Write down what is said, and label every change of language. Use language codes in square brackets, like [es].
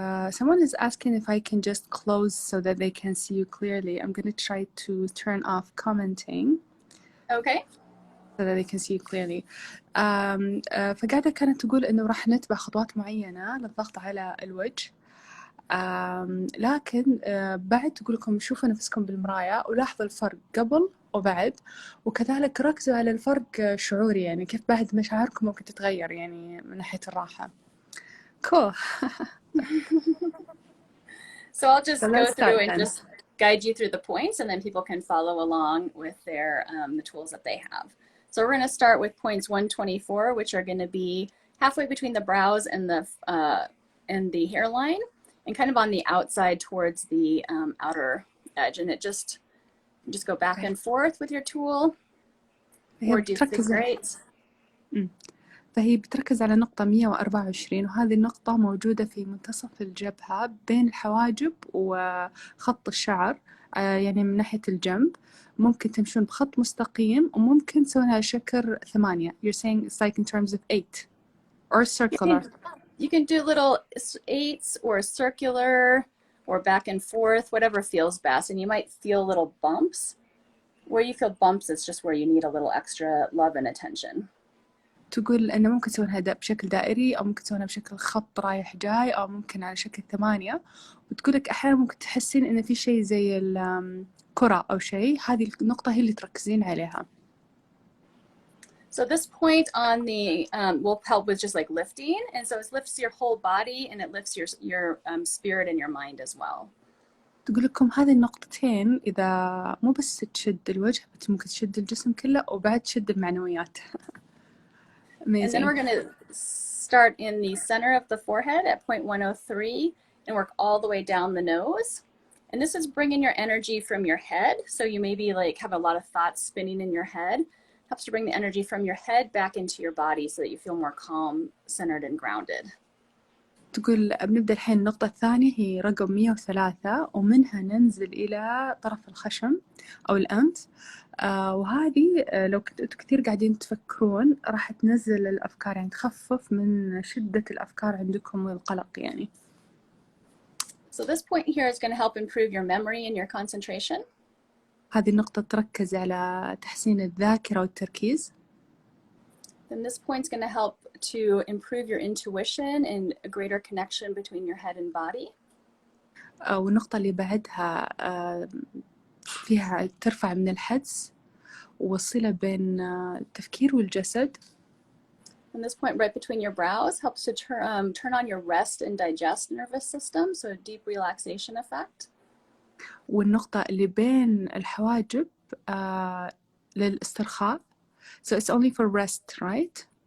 [en] Someone is asking if I can just close so that they can see you clearly. I'm going to try to turn off commenting. Okay. So that they can see you clearly. [ar] فقاعدة كانت تقول إنه راح نتبع خطوات معينة للضغط على الوجه. لكن بعد تقول لكم شوفوا نفسكم بالمراية ولاحظوا الفرق قبل وبعد، وكذلك ركزوا على الفرق شعوري، يعني كيف بعد مشاعركم ممكن تتغير يعني من ناحية الراحة. [en] Cool. So I'll just go through and just guide you through the points, and then people can follow along with their the tools that they have. So we're going to start with points 124, which are going to be halfway between the brows and the hairline, and kind of on the outside towards the outer edge. And it just go back and forth with your tool, or do figure eights. [ar] فهي بتركز على نقطة 124، وهذه النقطة موجودة في منتصف الجبهة بين الحواجب وخط الشعر، يعني من ناحية الجنب. ممكن تمشون بخط مستقيم وممكن تسوونها على شكل 8. [en] You're saying it's like in terms of 8 or circular. You can do little 8s or circular or back and forth, whatever feels best. And you might feel little bumps. Where you feel bumps, it's just where you need a little extra love and attention. [ar] تقول إنه ممكن تسوونها بشكل دائري، أو ممكن تسوونها بشكل خط رايح جاي، أو ممكن على شكل 8. وتقولك أحيانا ممكن تحسين إن في شيء زي الكرة أو شيء، هذه النقطة هي اللي تركزين عليها. [en] So this point on the will help with just like lifting, and so it lifts your whole body and it lifts your spirit and your mind as well. [ar] تقول لكم هذه النقطتين إذا مو بس تشد الوجه، بس ممكن تشد الجسم كله وبعد تشد المعنويات. [en] And then we're going to start in the center of the forehead at point 103 and work all the way down the nose. And this is bringing your energy from your head. So you maybe like have a lot of thoughts spinning in your head. Helps to bring the energy from your head back into your body so that you feel more calm, centered, and grounded. [ar] تقول بنبدأ الحين النقطة الثانية هي رقم 103، ومنها ننزل إلى طرف الخشم أو الأنف. وهذه لو كنتوا كثير قاعدين تفكرون راح تنزل الأفكار، يعني تخفف من شدة الأفكار عندكم والقلق يعني. [en] So this point here is going to help improve your memory and your concentration. [ar] هذه النقطة تركز على تحسين الذاكرة والتركيز. [en] Then this point is going to help to improve your intuition and a greater connection between your head and body. [ar] والنقطة اللي بعدها فيها ترفع من الحدس والصلة بين التفكير والجسد. [en] And this point right between your brows helps to turn on your rest and digest nervous system, so a deep relaxation effect. [ar] والنقطة اللي بين الحواجب للاسترخاء. [en] So it's only for rest, right?